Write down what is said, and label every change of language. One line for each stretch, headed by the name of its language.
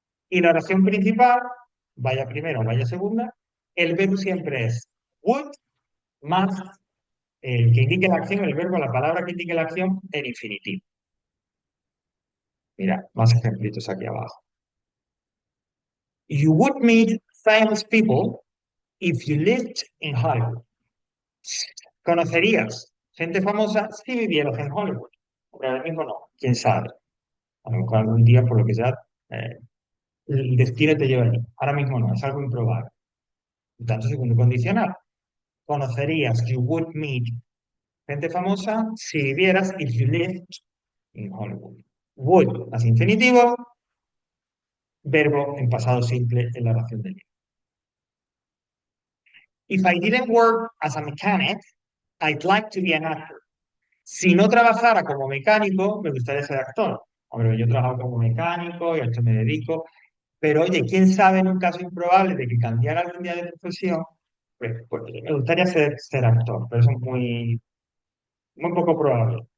Spanish: Y la oración principal, vaya primero, vaya segunda. El verbo siempre es would más el que indique la acción, el verbo, la palabra que indique la acción en infinitivo. Mira, más ejemplitos aquí abajo.
English: You would meet famous people if you lived in Hollywood.
Spanish: Conocerías gente famosa si vivieras en Hollywood. Pero ahora mismo no, quién sabe. A lo mejor algún día, por lo que sea, eh, el destino te lleva allí. Ahora mismo no, es algo improbable. Por tanto, segundo condicional. Conocerías,
English: you would meet
Spanish: gente famosa si vivieras,
English: if you lived in Hollywood.
Spanish: Would, más infinitivo, verbo en pasado simple en la oración del día.
English: If I didn't work as a mechanic, I'd like to be an actor.
Spanish: Si no trabajara como mecánico, me gustaría ser actor. Hombre, yo trabajo como mecánico y a esto me dedico. Pero oye, quién sabe en un caso improbable de que cambiara algún día de profesión, pues me gustaría ser actor, pero eso es muy poco probable.